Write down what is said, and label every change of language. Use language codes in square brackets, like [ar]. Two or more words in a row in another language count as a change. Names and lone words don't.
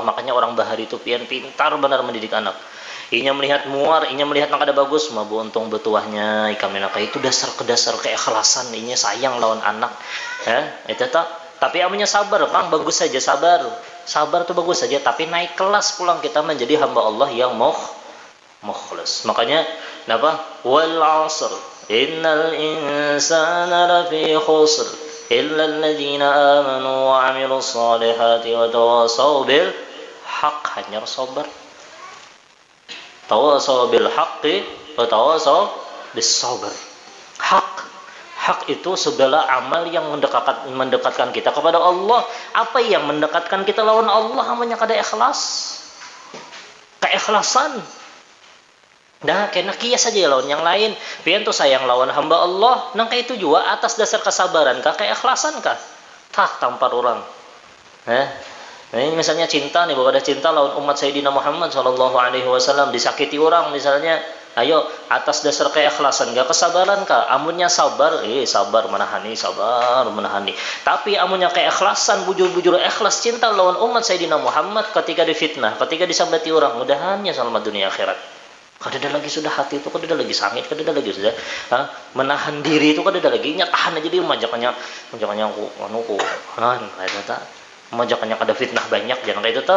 [bjn] Makanya orang bahari itu pian pintar benar mendidik anak. Inya melihat muar, inya melihat nak ada bagus, mah buntung betuahnya ikam nak itu dasar keikhlasan, inya sayang lawan anak. Itu tak. Tapi amunnya sabar, bang bagus saja sabar tuh bagus saja. Tapi naik kelas pulang kita menjadi hamba Allah yang mukhlas. Makanya, kenapa? [ar] والعصر، إن الإنسان لفي خسر. إلا الذين آمنوا وعملوا الصالحات وتواصوا بالحق. [bjn] Hanya sabar. [ar] وتواصوا بالحق وتواصوا بالصبر. [bjn] Hak itu segala amal yang mendekatkan kita kepada Allah. Apa yang mendekatkan kita lawan Allah namanya kada ikhlas. Keikhlasan. Nah, kena kias saja lawan yang lain. Pian tuh sayang lawan hamba Allah, nang itu juga atas dasar kesabaran kah, keikhlasan kah? Tak tampar orang. Ini misalnya cinta nih, bahwa ada cinta lawan umat Sayyidina Muhammad [ar] صلى الله عليه وسلم, [bjn] disakiti orang misalnya, Ayo, atas dasar keikhlasan kah, kesabaran kah? Amunnya sabar, sabar menahani, sabar menahani. Tapi amunnya keikhlasan, bujur-bujur ikhlas cinta lawan umat Sayyidina Muhammad ketika difitnah, ketika disambati orang, mudahannya selamat dunia akhirat. Kadada lagi sudah hati itu, kadada lagi sangit, kadada lagi sudah menahan diri itu, kadada lagi tahan aja dia majakannya aku majakannya kada fitnah banyak, jangan kayak itu tuh.